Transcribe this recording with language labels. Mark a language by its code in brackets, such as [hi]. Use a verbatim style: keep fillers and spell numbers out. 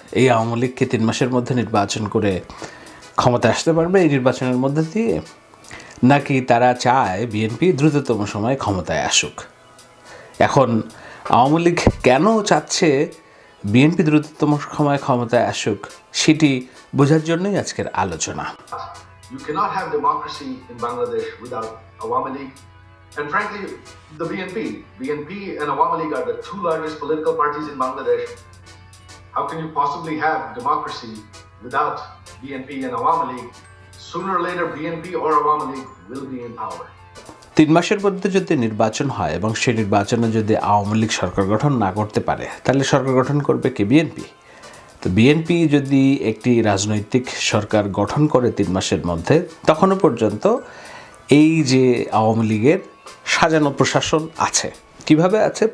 [bn] এই আওয়ামী লীগকে তিন মাসের মধ্যে নির্বাচন করে ক্ষমতা আসতে পারবে এই নির্বাচনের মধ্যে দিয়ে, নাকি তারা চায় বিএনপি দ্রুততম সময়ে ক্ষমতায় আসুক? এখন আওয়ামী লীগ কেন চাচ্ছে বিএনপি দ্রুততম সময়ে ক্ষমতায় আসুক সেটি বোঝার জন্যই আজকের আলোচনা। [en] You cannot have democracy in Bangladesh without Awami League, and frankly the B N P. B N P and Awami League are the two largest political parties in Bangladesh. How can you possibly have democracy without B N P and Awami League? Sooner or later B N P or Awami League will be in power. [bn] তিন মাসের মধ্যে যদি নির্বাচন হয় এবং সেই নির্বাচনে যদি আওয়ামী লীগ সরকার গঠন না করতে পারে, তাহলে সরকার গঠন করবে কে? বিএনপি। তো বিএনপি যদি একটি রাজনৈতিক সরকার গঠন করে তিন মাসের মধ্যে, তখনও পর্যন্ত এই যে আওয়ামী লীগের সাজানো প্রশাসন আছে, কিভাবে আছে?